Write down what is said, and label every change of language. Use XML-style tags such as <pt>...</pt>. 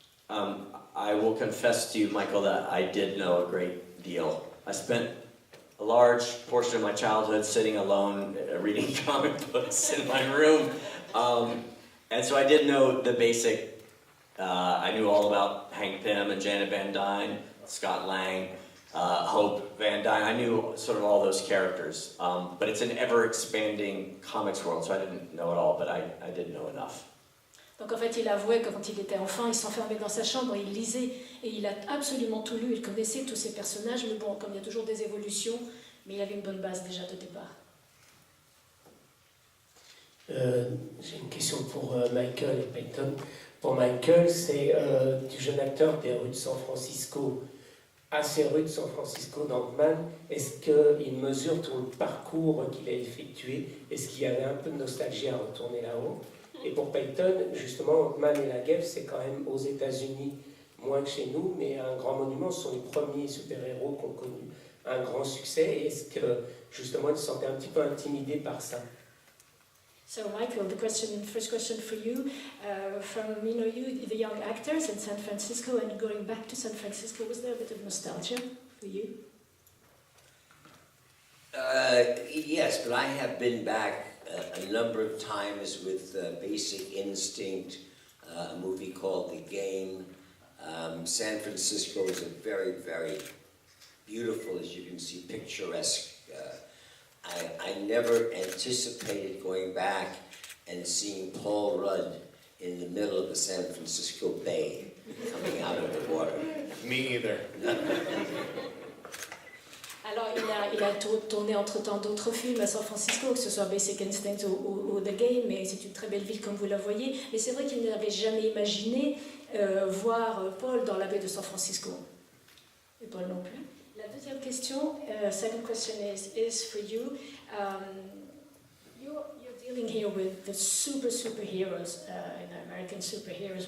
<en>I will confess to you, Michael, that I did know a great deal. I spent a large portion of my childhood sitting alone reading comic books in my room. And so I did know the basic, I knew all about Hank Pym and Janet Van Dyne, Scott Lang, Hope Van Dyne. I knew sort of all those characters. But it's an ever-expanding comics world, so I didn't know it all, but I did know enough.</en> <fr>Donc en fait, il avouait que quand il était enfant, il s'enfermait dans sa chambre, il lisait, et il a absolument tout lu, il connaissait tous ces personnages, mais bon, comme il y a toujours des évolutions, mais il avait une bonne base déjà de départ. J'ai une question pour Michael et Peyton. Pour Michael, c'est du jeune acteur des rues de San Francisco à ces rues de San Francisco d'Ant-Man. Est-ce qu'il mesure tout le parcours qu'il a effectué? Est-ce qu'il y avait un peu de nostalgie à retourner là-haut? Et pour Peyton, justement, Ant-Man et la guêpe, c'est quand même aux États-Unis, moins que chez nous, mais un grand monument. Ce sont les premiers super-héros qui ont connu un grand succès. Et est-ce que, justement, il se sentait un petit peu intimidé par ça?</fr> <en>So Michael, first question for you, from you, the young actors in San Francisco and going back to San Francisco, was there a bit of nostalgia for you? Yes, but I have been back a number of times with Basic Instinct, a movie called The Game. San Francisco is a very, very beautiful, as you can see, picturesque. I never anticipated going back and seeing Paul Rudd in the middle of the San Francisco Bay coming out of the water. Me either.</en> <fr>Alors, il a tourné entre-temps d'autres films à San Francisco, que ce soit Basic Instinct ou The Game, mais c'est une très belle ville comme vous la voyez. Mais c'est vrai qu'il n'avait jamais imaginé voir Paul dans la baie de San Francisco. Et Paul non plus. La deuxième question,</fr> <en>second question is for you. You're dealing here with the superheroes, American superheroes.</en>